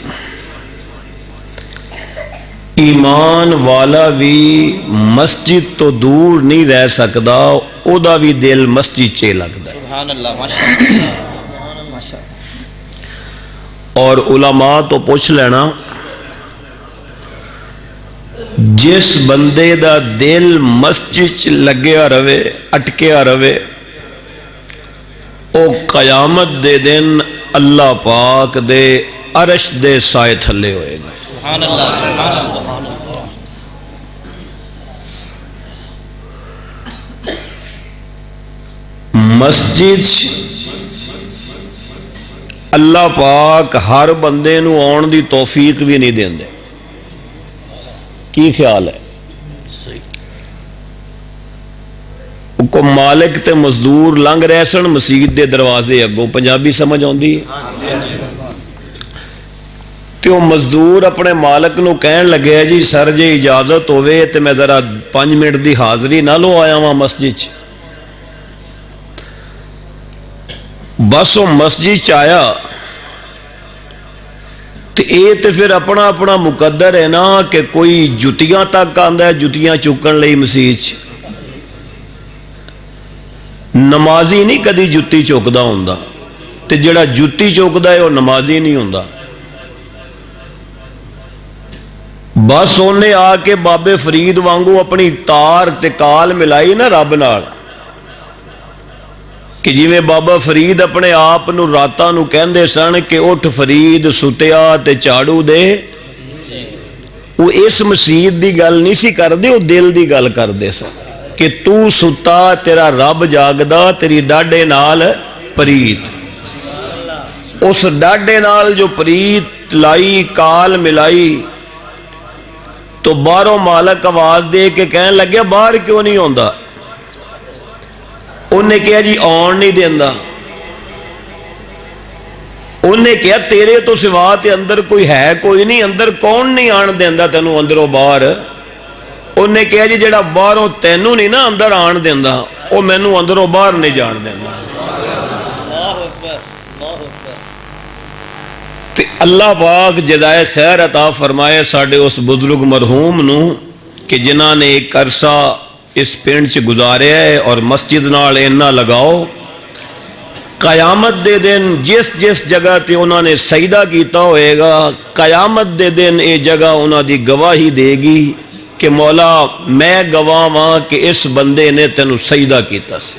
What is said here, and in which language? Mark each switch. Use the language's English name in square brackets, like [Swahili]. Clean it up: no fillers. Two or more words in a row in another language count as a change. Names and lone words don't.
[Punjabi] ایمان والا بھی مسجد تو دور نہیں رہ سکتا، او دا بھی دل مسجد چ لگتا ہے۔ [Arabic] سبحان اللہ، [Punjabi] اور علماء تو پوچھ لینا، جس بندے دا دل مسجد چ لگیا رہے، اٹکیا رہے، او قیامت دے دن اللہ پاک دے عرش دے سائے تھلے ہوئے گا۔ [Arabic] سبحان اللہ، سبحان اللہ۔ [Punjabi] مسجد اللہ پاک ہر بندے نو آن دی توفیق بھی نہیں دیندے۔ کی خیال ہے؟ کو مالک تے مزدور لنگ رہ سن مسجد دے دروازے اگوں، پنجابی سمجھ آندی ہے؟ تے وہ مزدور اپنے مالک نو کہن لگے جی سر جی اجازت ہوئے تے میں ذرا 5 منٹ دی حاضری نہ لو آیا ہاں مسجد۔ [Urdu] بس وہ مسجد آیا تو یہ تو پھر اپنا اپنا مقدر ہے نا کہ کوئی جتیاں تک آندا ہے، [Punjabi] جتیاں چکن لئی مسجد۔ نمازی نہیں کدی جتی چکدا ہوندا، تے جڑا جتی چکدا ہے وہ نمازی نہیں ہوندا۔ بس انہیں آ کے بابے فرید وانگو اپنی تار تے کال ملائی نا رب نال، کہ جی میں بابا فرید اپنے آپ نو راتاں نو کہندے سن کہ اٹھ فرید ستیا تے چاڑو دے، وہ اس مسجد دی گل نہیں سی کر دے، وہ دل دی گل کر دے سن کہ تو ستا تیرا رب جاگدا، تیری ڈاڈے نال پریت۔ اس ڈاڈے نال جو پریت لائی، کال ملائی، تو باہروں مالک آواز دے کے کہنے لگے باہر کیوں نہیں ہوندا؟ انہیں کہا جی آن نہیں دیندہ۔ انہیں کہا تیرے تو سوا تے اندر کوئی ہے کوئی نہیں، اندر کون نہیں آن دیندہ تینوں اندروں باہر؟ انہیں کہا جی جڑا باہروں تینوں نہیں نا اندر آن دیندہ، وہ مینوں اندروں باہر نہیں جان دیندہ۔ تے اللہ پاک جزائے خیر عطا فرمائے ساڑھے اس بزرگ مرحوم نو کہ جنہاں نے ایک عرصہ اس پینڈ سے گزارے ہے اور مسجد نال اینا لگاؤ، قیامت دے دن جس جس جگہ تے انہوں نے سجدہ کیتا ہوئے گا، قیامت دے دن اے جگہ انہوں دی گواہی دے گی کہ مولا میں گواہ ہاں کہ اس بندے نے تینوں سجدہ کیتا سے۔